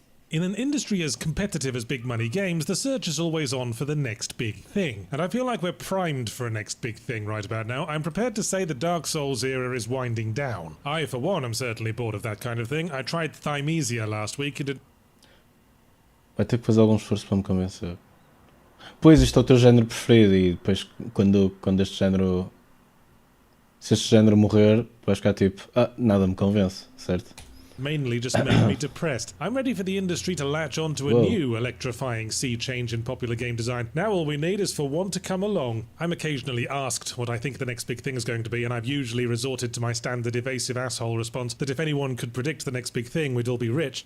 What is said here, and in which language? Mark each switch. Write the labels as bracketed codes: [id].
[en] In an industry as competitive as big money games, the search is always on for the next big thing. And I feel like we're primed for a next big thing right about now. I'm prepared to say the Dark Souls era is winding down. I, for one, am certainly bored of that kind of thing. I tried Thymesia last week and it... [pt] Vai ter que fazer algum esforço para me convencer. Pois, isto é o teu género preferido e depois quando este género... Se este género morrer, vais ficar tipo... nada me convence, certo? [en] mainly just made me depressed. I'm ready for the industry to latch on to a new electrifying sea change in popular game design. Now all we need is for one to come along. I'm occasionally asked what I think the next big thing is going to be, and I've usually resorted to my standard evasive asshole response that if anyone could predict the next big thing, we'd all be rich.